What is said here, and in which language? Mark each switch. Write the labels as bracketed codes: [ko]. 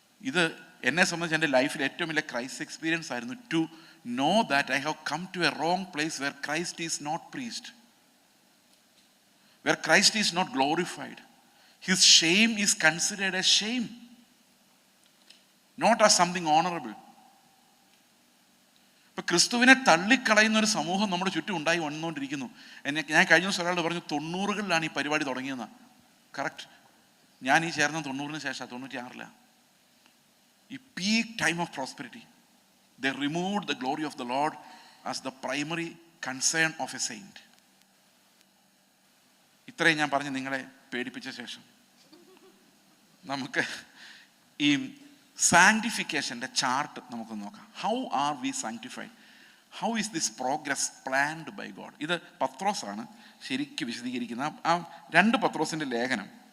[ml] ഇത് എന്നെ സംബന്ധിച്ച് എൻ്റെ ലൈഫിൽ ഏറ്റവും വലിയ ക്രൈസ്റ്റ് എക്സ്പീരിയൻസ് ആയിരുന്നു. [en] To know that I have come to a wrong place where Christ is not preached, where Christ is not glorified. His shame is considered as shame, not as something honorable. [ml] ഇപ്പൊ ക്രിസ്തുവിനെ തള്ളിക്കളയുന്ന ഒരു സമൂഹം നമ്മുടെ ചുറ്റും ഉണ്ടായി വന്നുകൊണ്ടിരിക്കുന്നു. ഞാൻ കഴിഞ്ഞ ദിവസം ഒരാൾ പറഞ്ഞു 90കളിലാണ് ഈ പരിപാടി തുടങ്ങിയെന്ന്. കറക്റ്റ്. ഞാൻ ഈ ചേർന്ന 90-ന് ശേഷം 96-ലാണ് ഈ [en] Peak time of prosperity. They removed the glory of the Lord as the primary concern of a saint. [ml] ഇത്രയും ഞാൻ പറഞ്ഞ് നിങ്ങളെ പേടിപ്പിച്ച ശേഷം നമുക്ക് ഈ സാങ്ക്ടിഫിക്കേഷൻ്റെ ചാർട്ട് നമുക്ക് നോക്കാം. [en] How are we sanctified? How is this progress planned by God? [ml] ഇത് പത്രോസാണ് ശരിക്കും വിശദീകരിക്കുന്ന ആ 2 പത്രോസിൻ്റെ ലേഖനം.